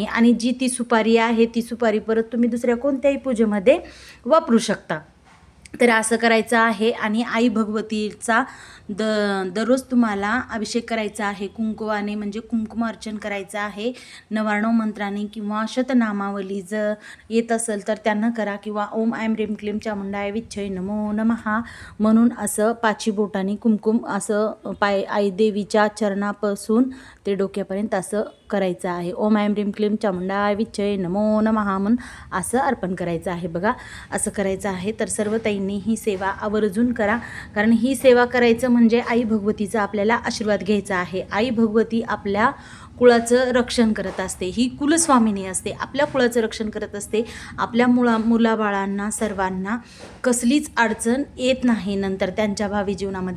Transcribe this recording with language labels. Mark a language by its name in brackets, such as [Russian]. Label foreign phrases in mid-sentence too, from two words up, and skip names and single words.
[Marathi] आणि जी ती सुपारी आहे ती सुपारी परत तुम्ही दुसऱ्या कोणत्याही पूजेमध्ये वापरू शकता. तर असं करायचं आहे. आणि आई भगवतीचा दररोज तुम्हाला अभिषेक करायचा आहे कुंकुवाने, म्हणजे कुंकुमार्चन करायचं आहे. नवार्णव मंत्राने किंवा शतनामावली जर येत असेल तर त्यांना करा, किंवा [Sanskrit] ओम ऐं ह्रीं क्लीं चामुंडाय विच्चे नमो नमः [Marathi] म्हणून असं 5 बोटाने कुंकुम असं आई देवीच्या चरणापासून ते डोक्यापर्यंत असं करायचं आहे. [Sanskrit] ओम ऐं ह्रीं क्लीं चामुंडाय विच्चे नमो नमः [Marathi] म्हणून असं अर्पण करायचं आहे बघा. असं करायचं आहे. तर सर्व ताईंनी ही सेवा आवर्जून करा, कारण ही सेवा करायचं म्हणजे आई भगवतीचा आपल्याला आशीर्वाद घ्यायचा आहे. आई भगवती आपल्या कुळाचं रक्षण करत असते. ही कुलस्वामिनी असते, आपल्या कुळाचं रक्षण करत असते. आपल्या मुलाबाळांना सर्वांना कसलीच अडचण येत नाही नंतर त्यांच्या भावी जीवनामध्ये.